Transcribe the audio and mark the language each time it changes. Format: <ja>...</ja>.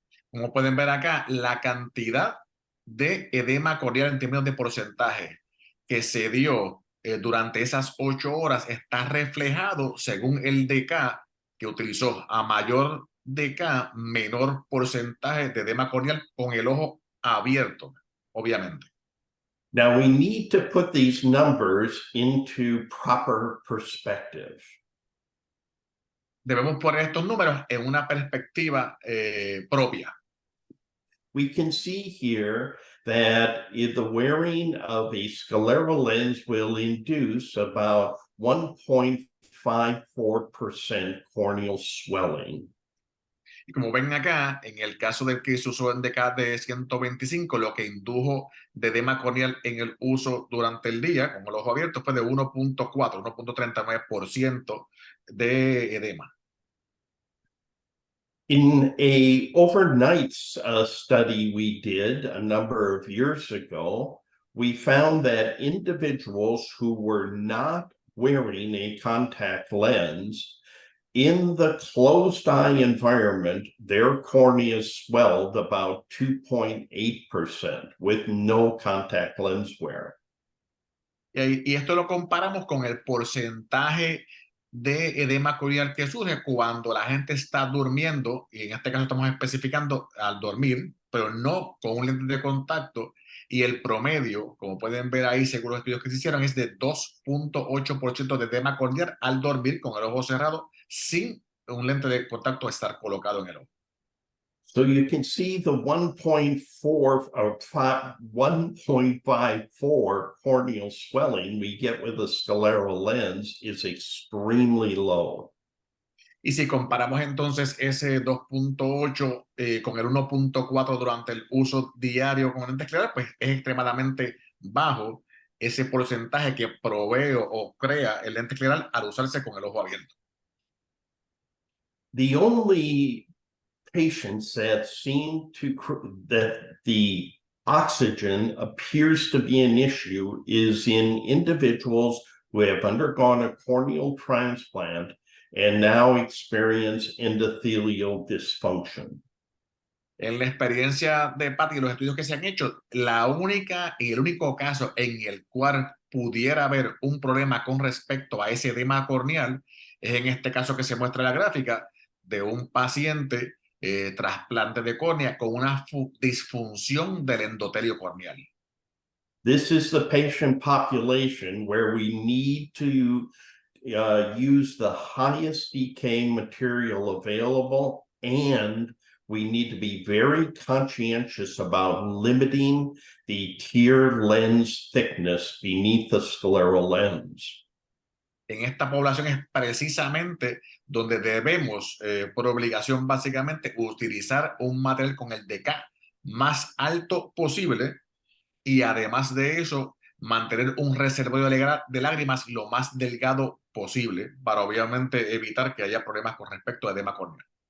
<es>Como pueden ver acá, la cantidad de edema corneal en términos de porcentaje que se dio durante esas 8 horas está reflejado según el DK que utilizó. A mayor DK, menor porcentaje de edema corneal con el ojo abierto, obviamente.</es> <en>Now we need to put these numbers into proper perspective.</en> <es>Debemos poner estos números en una perspectiva propia.</es> <en>We can see here that the wearing of a scleral lens will induce about 1.54% corneal swelling.</en> <es>Y como ven acá, en el caso del que se usó en DK de 125, lo que indujo de edema corneal en el uso durante el día, con el ojo abierto, fue de 1.4, 1.39% de edema.</es> <en>In a overnight study we did a number of years ago, we found that individuals who were not wearing a contact lens, in the closed eye environment, their cornea swelled about 2.8% with no contact lens wear.</en> <es>Y esto lo comparamos con el porcentaje de edema corneal que surge cuando la gente está durmiendo, y en este caso estamos especificando al dormir, pero no con un lente de contacto, y el promedio, como pueden ver ahí, según los estudios que se hicieron, es de 2.8% de edema corneal al dormir con el ojo cerrado, sin un lente de contacto estar colocado en el ojo.</es> <en>So you can see the 1.54 corneal swelling we get with a scleral lens is extremely low.</en> <es>Y si comparamos entonces ese 2.8 con el 1.4 durante el uso diario con lentes esclerales, pues es extremadamente bajo ese porcentaje que provee o crea el lente escleral al usarse con el ojo abierto.</es> <en>The only patients that seem to that the oxygen appears to be an issue is in individuals who have undergone a corneal transplant and now experience endothelial dysfunction.</en> <es>En la experiencia de Patty y los estudios que se han hecho, la única y el único caso en el cual pudiera haber un problema con respecto a ese edema corneal es en este caso que se muestra en la gráfica de un paciente trasplante de córnea con una disfunción del endotelio corneal.</es> <en>This is the patient population where we need to use the highest decaying material available, and we need to be very conscientious about limiting the tear lens thickness beneath the scleral lens.</en> <es>En esta población es precisamente donde debemos, por obligación básicamente, utilizar un material con el DK más alto posible y además de eso, mantener un reservorio de lágrimas lo más delgado posible para obviamente evitar que haya problemas con respecto a edema corneal.</es>